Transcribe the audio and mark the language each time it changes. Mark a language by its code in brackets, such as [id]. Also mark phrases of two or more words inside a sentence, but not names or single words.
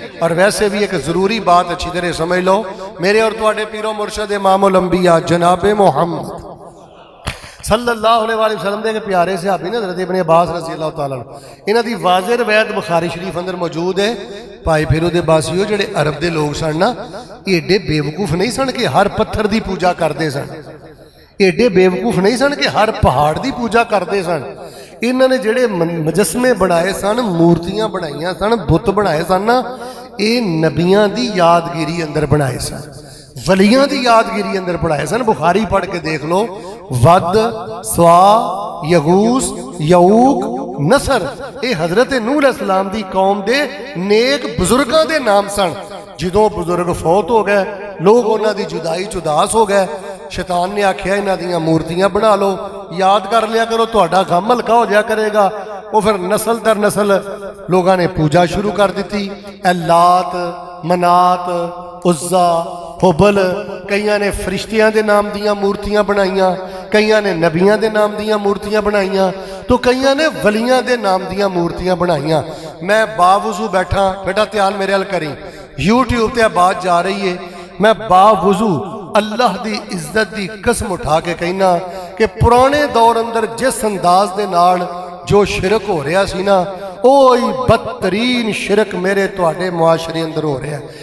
[ur] اور ویسے بھی ایک ضروری بات اچھی طرح سمجھ لو, [pa] میرے اور تواڈے پیر و مرشد امام الانبیاء جناب محمد [ar] صلی اللہ علیہ وآلہ وسلم [pa] دے پیارے صحابی نے حضرت ابن عباس [ar] رضی اللہ تعالیٰ عنہ, [pa] انہاں دی واضح روایت بخاری شریف اندر موجود ہے. بھائی پھیرو دے باسیو جڑے عرب دے لوگ سن نا, ایڈے بیوقوف نہیں سن کہ ہر پتھر دی پوجا کردے سن, ایڈے بیوقوف نہیں سن کہ ہر پہاڑ دی پوجا کردے سن. انہاں نے جڑے مجسمے بنائے سن, مورتیاں بنائیاں سن, بت بنائے سن نا, اے نبیاں دی یادگیری اندر بنائے سن, ولیاں دی یادگیری اندر بنائے سن. بخاری پڑھ کے دیکھ لو, ود, سوا, یغوس, یعوق, نصر, اے حضرت نوح [ar] علیہ السلام [pa] دی قوم دے نیک بزرگاں دے نام سن. جدوں بزرگ فوت ہو گئے, لوگ انہاں دی جدائی چداس ہو گئے, شیطان نے آکھیا انہاں دیاں مورتیاں بنا لو, یاد کر لیا کرو, تہاڈا غم ہلکا ہو جایا کرے گا. وہ پھر نسل در نسل لوگاں نے پوجا شروع کر دیتی. لات, منات, عزا, حبل, کئیاں نے فرشتیاں دے نام دیاں مورتیاں بنائیاں, کئیاں نے نبیاں دے نام دیاں مورتیاں بنائیاں, تو کئیاں نے ولیاں دے نام دیاں مورتیاں بنائیاں. میں باوضو بیٹھا, بیٹا دھیان میرے حل کریں, یوٹیوب تے بات جا رہی ہے, میں باوضو اللہ دی عزت دی قسم اٹھا کے کہنا کہ پرانے دور اندر جس انداز دے نال جو شرک ہو رہا سی نا, اوہی بدترین شرک میرے تواڈے معاشرے اندر ہو رہا ہے.